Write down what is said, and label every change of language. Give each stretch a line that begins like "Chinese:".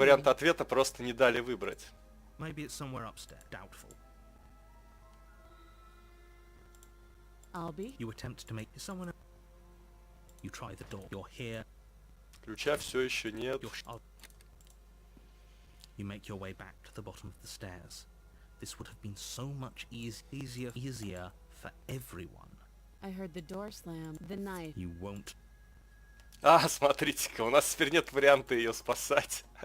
Russian: варианты ответа просто не дали выбрать.
English: Maybe it's somewhere upstairs. Doubtful. I'll be. You attempt to make someone... You try the door. You're here.
Russian: Ключа все еще нет.
English: You make your way back to the bottom of the stairs. This would have been so much easier for everyone. I heard the door slam. The knife. You won't.
Russian: А, смотрите-ка, у нас теперь нет варианта ее спасать.